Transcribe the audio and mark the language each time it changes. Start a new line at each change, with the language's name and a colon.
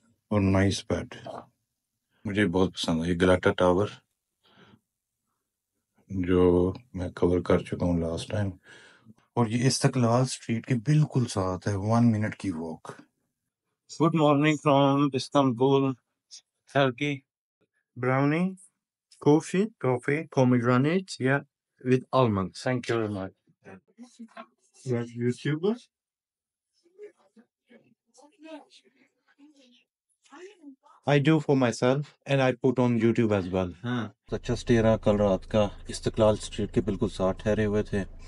Hindi: और nice bed, मुझे बहुत पसंद है ये गलाटा टावर जो मैं कवर कर चुका हूँ लास्ट टाइम। और ये इस्तकलाल स्ट्रीट के बिल्कुल साथ है, 1 मिनट की walk.
English: Good morning from Istanbul, Turkey. Brownie, coffee, pomegranate, yeah, with almonds. Thank you very much. You are YouTuber? I do for myself and I put on YouTube as well.
Hindi: अच्छा stay रहा कल रात का, Istiklal street के बिल्कुल साथ ठहरे हुए थे।